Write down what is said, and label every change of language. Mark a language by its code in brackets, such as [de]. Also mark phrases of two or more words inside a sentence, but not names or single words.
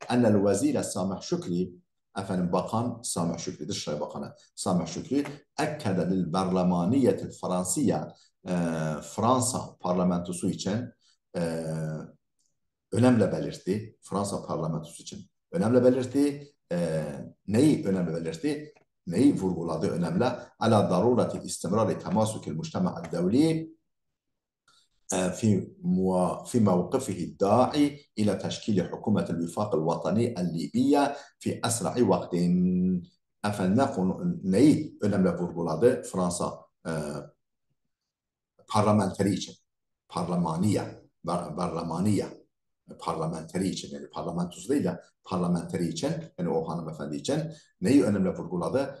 [ar] إن الوزير [tr] Samih Şükri, Bakan Samih Şükri, Dışişleri Bakanı Samih Şükri, [ar] أكد للبرلمانية الفرنسية, [tr] Fransa parlamentosu için önemli belirtti. Fransa parlamentosu için önemli belirtti. Neyi önemli belirtti? Neyi vurguladı önemli? [ar] على ضرورة استمرار تماسك المجتمع الدولي في موقفه الداعي إلى تشكيل حكومة الوفاق الوطني الليبية في أسرع وقت. [tr] Neyi önemli vurguladı? Fransa parlamenteri için, parlamenteri için, yani parlamentosu değil de parlamenteri için, yani o hanımefendi için neyi önemli vurguladı?